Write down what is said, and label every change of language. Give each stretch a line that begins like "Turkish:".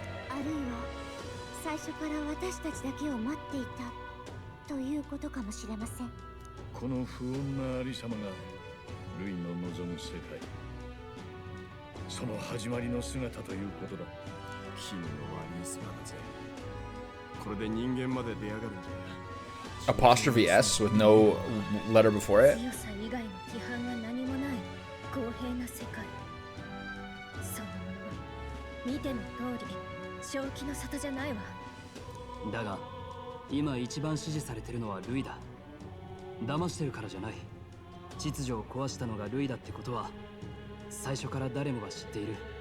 Japanese: あるいは最初から私たちだけを待っていたということかもしれません。この不穏なありさまがルイの望む世界、その始まりの姿ということだ。気味の悪い姿だぜ。これで人間まで出やがるんだ。
English: Apostrophe S with no letter before it.
Japanese: 強さ以外の規範が何もない公平な世界。そのものは見ての通り正気の沙汰じゃないわ。だが今一番支持されてるのはルイだ。騙してるからじゃない。秩序を壊したのがルイだってことは最初から誰もが知っている。